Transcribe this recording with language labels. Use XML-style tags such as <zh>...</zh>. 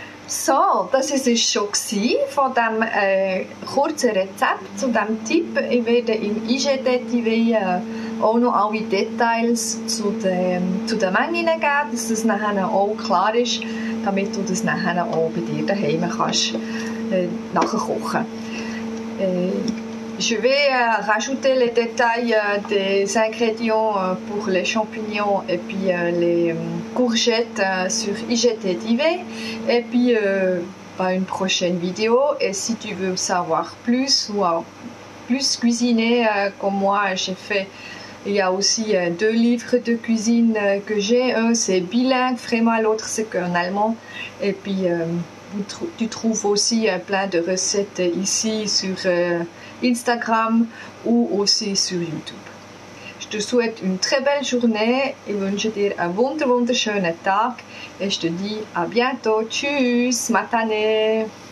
<de>So, das ist es schon von dem kurzen Rezept zu dem Tipp. Ich werde im IGTV auch noch alle Details zu den Mengen geben, dass das nachher auch klar ist, damit du das nachher auch bei dir daheim kannst nachkochen.</de> <fr>Je vais rajouter les détails des ingrédients pour les champignons et puis les courgettes sur IGTV et puis à une prochaine vidéo. Et si tu veux savoir plus ou plus cuisiner comme moi j'ai fait, il y a aussi 2 livres de cuisine que j'ai. Un c'est bilingue, vraiment, l'autre c'est qu'en allemand. Et puis tu trouves aussi plein de recettes ici sur Instagram ou aussi sur YouTube. Je te souhaite une très belle journée.</fr> <de>Ich wünsche dir einen wunderschönen Tag.</de> <fr>Et je te dis à bientôt.</fr> <de>Tschüss, matane.</de>